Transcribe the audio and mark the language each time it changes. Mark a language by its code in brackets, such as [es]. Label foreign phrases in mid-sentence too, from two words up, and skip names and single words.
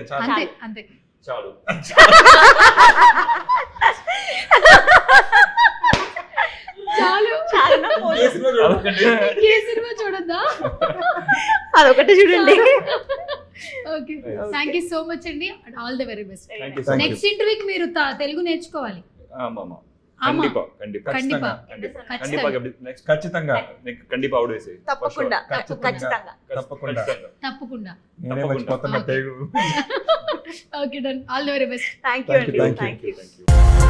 [te] అంతే అంతే. చాలు. చాలు. చాలునా? ఏ సినిమా చూడొద్దా? అదొకటి చూడండి. [en] okay, thank you so much అండి. all the very best. Thank you so much. [te] నెక్స్ట్ ఇంటర్వ్యూకి మీరు తెలుగు నేర్చుకోవాలి. [ta] ஆமாமா கண்டிப்பா கண்டிப்பா கண்டிப்பா கண்டிப்பா [te] ఖచ్చితంగా నెక్స్ట్ ఖచ్చితంగా கண்டிப்பா అవుట్ వేసే తప్పకుండా ఖచ్చితంగా. తప్పకుండా తప్పకుండా. నేనే మర్చిపోతున్నా తెలుగు. ఓకే, [en] done. all the very best. thank you Thank you, [te] అండి. [en] thank you. thank you. thank you.